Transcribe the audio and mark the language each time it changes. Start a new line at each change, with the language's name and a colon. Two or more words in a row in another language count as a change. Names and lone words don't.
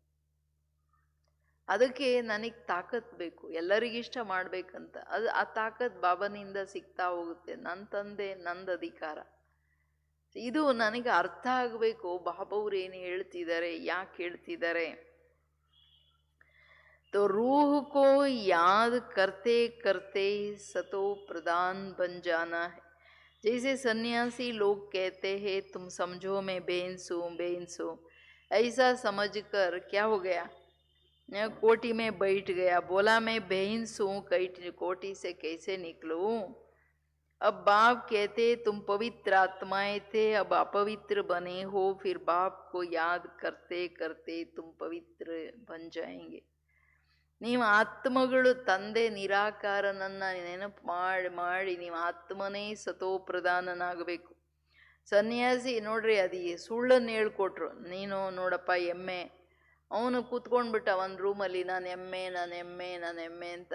Kannada: ಅದಕ್ಕೆ ನನಗೆ ತಾಕತ್ ಬೇಕು, ಎಲ್ಲರಿಗಿಷ್ಟ ಮಾಡ್ಬೇಕಂತ. ಆ ತಾಕತ್ ಬಾಬನಿಂದ ಸಿಗ್ತಾ ಹೋಗುತ್ತೆ. ನನ್ನ ತಂದೆ, ನಂದು ಅಧಿಕಾರ. ಇದು ನನಗೆ ಅರ್ಥ ಆಗಬೇಕು. ಬಾಬವ್ರು ಏನು ಹೇಳ್ತಿದ್ದಾರೆ, ಯಾಕೆ ಹೇಳ್ತಿದ್ದಾರೆ.
Hindi: तो रूह को याद करते करते सतो प्रधान बन जाना है. जैसे सन्यासी लोग कहते हैं तुम समझो मैं बेंस हूँ. ऐसा समझकर क्या हो गया, कोटी में बैठ गया. बोला मैं बेंस हूँ, कोटी से कैसे निकलूँ. अब बाप कहते तुम पवित्र आत्माएं थे, अब अपवित्र बने हो. फिर बाप को याद करते करते तुम पवित्र बन जाएंगे.
Kannada: ನೀವು ಆತ್ಮಗಳು, ತಂದೆ ನಿರಾಕಾರನನ್ನ ನೆನಪು ಮಾಡಿ ಮಾಡಿ ನೀವು ಆತ್ಮನೇ ಸತೋ ಪ್ರಧಾನನಾಗಬೇಕು. ಸನ್ಯಾಸಿ ನೋಡ್ರಿ, ಅದು ಸುಳ್ಳನ್ನು ಹೇಳ್ಕೊಟ್ರು. ನೀನು ನೋಡಪ್ಪ ಎಮ್ಮೆ, ಅವನು ಕೂತ್ಕೊಂಡ್ಬಿಟ್ಟ ಒಂದು ರೂಮಲ್ಲಿ, ನಾನು ಎಮ್ಮೆ ಅಂತ.